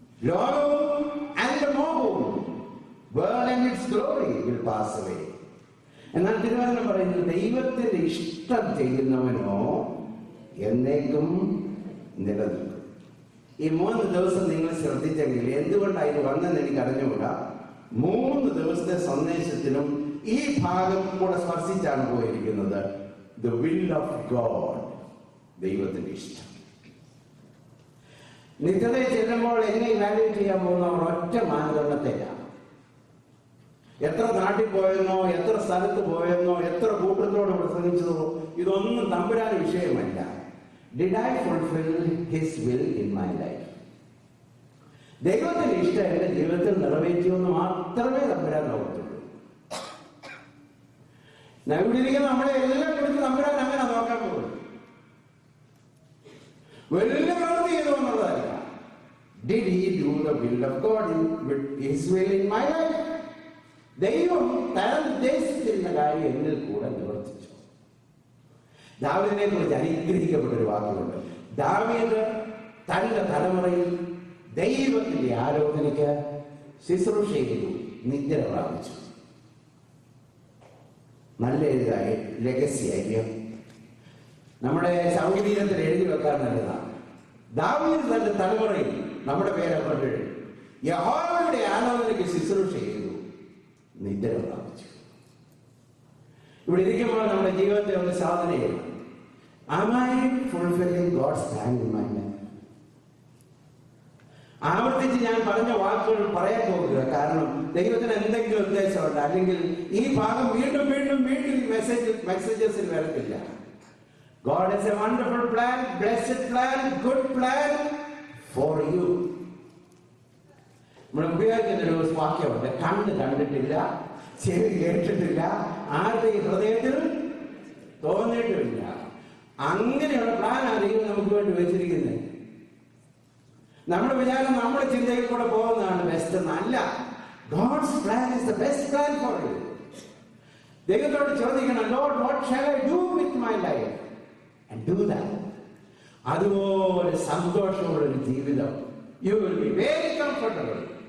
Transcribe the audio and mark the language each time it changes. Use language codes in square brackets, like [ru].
[ml] ലോകവും അതിന്റെ മോഹവും, [en] world and its glory will pass away. [ml] എന്നാൽ തിരുവചനം പറയുന്നത് ദൈവത്തിന്റെ ഇഷ്ടം ചെയ്യുന്നവനോ എന്നേക്കും നിലനിൽക്കും. ഈ 3 ദിവസം നിങ്ങൾ ശ്രദ്ധിച്ചെങ്കിൽ എന്തുകൊണ്ടാണ് ഇത് വന്നെന്ന് എനിക്ക് അറിഞ്ഞുകൂടാ. 3 ദിവസത്തെ സന്ദേശത്തിലും ഈ ഭാഗം കൂടെ സ്പർശിച്ചാണ് പോയിരിക്കുന്നത്. [en] the will of God, [ml] ദൈവത്തിന്റെ ഇഷ്ടം. നിത്യതയിൽ ചെല്ലുമ്പോൾ എന്നെ ഇവാലുവേറ്റ് ചെയ്യാൻ പോകുന്നവർ ഒറ്റ മാനദണ്ഡത്തിലാണ്. എത്ര നാട്ടിൽ പോയെന്നോ, എത്ര സ്ഥലത്ത് പോയെന്നോ, എത്ര കൂട്ടത്തോട് പ്രസംഗിച്ചതോ, ഇതൊന്നും തമ്പുരാന് വിഷയമല്ല. [en] Did I fulfill his will in my life? [ml] ദൈവത്തിന്റെ ഇഷ്ടം എന്റെ ജീവിതത്തിൽ നിറവേറ്റിയെന്ന് മാത്രമേ തമ്പുരാൻ നോക്കത്തുള്ളൂ. ഇവിടെ നമ്മളെ എല്ലാം കുറിച്ച് തമ്പുരാൻ അങ്ങനെ നോക്കാൻ പോകും. വലിയ പ്രവൃത്തി ചെയ്തു എന്നുള്ളതല്ല. [en] Did he do the will of God with his will in my life? [ml] ദൈവം താൻ ഉദ്ദേശിച്ചിരുന്ന കാര്യം എന്നിൽ കൂടെ നിവർത്തിച്ചു. ദാവീദിനെ കുറിച്ച് അനുഗ്രഹിക്കപ്പെട്ടൊരു വാക്കുണ്ട്. ദാവീദ് തന്റെ തലമുറയിൽ ദൈവത്തിന്റെ ആലോചനയ്ക്ക് ശുശ്രൂഷ ചെയ്തു, നിദ്ര പ്രാപിച്ചു. നല്ല എഴുതായി ലെഗസി ആയിരിക്കും. നമ്മുടെ സൗകര്യത്തിൽ എഴുതി വെക്കാൻ നല്ലതാണ്. ദാവീദ് തന്റെ തലമുറയിൽ നമ്മുടെ പേരപ്പുറത്ത് യഹോവയുടെ ആലോചനയ്ക്ക് ശുശ്രൂഷ ചെയ്തു, നിദ്ര പ്രാപിച്ചു. ഇവിടെ ഇരിക്കുമ്പോൾ നമ്മുടെ ജീവിതത്തെ ഒന്ന് സാധന ചെയ്യണം. [en] Am I fulfilling God's plan in my life? [ml] ആവർത്തിച്ച് ഞാൻ പറഞ്ഞ വാക്കുകൾ പറയാൻ പോകുക. കാരണം ദൈവത്തിന് എന്തെങ്കിലും ഉദ്ദേശമുണ്ട്. അല്ലെങ്കിൽ ഈ ഭാഗം വീണ്ടും വീണ്ടും വീണ്ടും മെസ്സേജസിൽ വരത്തില്ല. [en] God has a wonderful plan, blessed plan, good plan for you. [ml] നമ്മൾ ഉപയോഗിക്കുന്ന ഒരു വാക്യമുണ്ട്, കണ്ണ് കണ്ടിട്ടില്ല, ചെവി കേട്ടിട്ടില്ല, ആരുടെ ഹൃദയത്തിൽ തോന്നിയിട്ടുമില്ല. അങ്ങനെയുള്ള പ്ലാനാണ് ദൈവം നമുക്ക് വേണ്ടി വെച്ചിരിക്കുന്നത്. നമ്മുടെ വിചാരം നമ്മുടെ ചിന്തയിൽ കൂടെ പോകുന്നതാണ് ബെസ്റ്റ് എന്നല്ല. [en] God's plan is the best plan for you. [ml] ദൈവത്തോട് ചോദിക്കണം, [en] Lord, what shall I do with my life? And do that. [ml] അതുപോലെ സന്തോഷമുള്ളൊരു ജീവിതം. [en] You will be very comfortable.